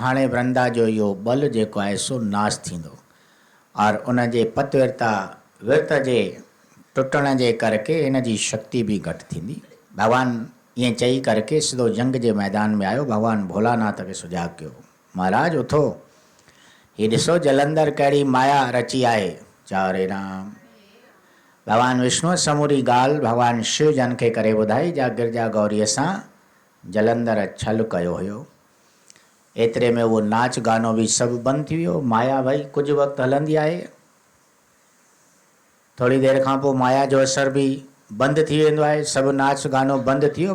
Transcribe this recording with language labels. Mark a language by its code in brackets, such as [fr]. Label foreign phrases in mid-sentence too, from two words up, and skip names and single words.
[sd] हाणे वृंदा जो इहो बल जेको आहे सो नाश थींदो, और उन जे पतविरता विर्त जे टुटण जे करके हिन जी शक्ति बि घटि थींदी। भगवान ईअं चई करके सिधो जंग जे मैदान में आयो। भगवान भोलानाथ खे सुजाॻ कयो। महाराज उथो, ही ॾिसो जलंधर कहिड़ी माया रची आहे। चयो रे राम। भगवान विष्णु समूरी ॻाल्हि भगवान शिव जन खे करे ॿुधाई, जा गिरजा गौरीअ सां जलंधर छल कयो हुयो। एतिरे में उहो नाच गानो बि सभु बंदि थी वियो। माया भई कुझु वक़्तु हलंदी आहे, थोड़ी देरि खां पोइ माया जो असर बि बंदि थी वेंदो आहे, सभु नाच गानो बंदि थी वियो।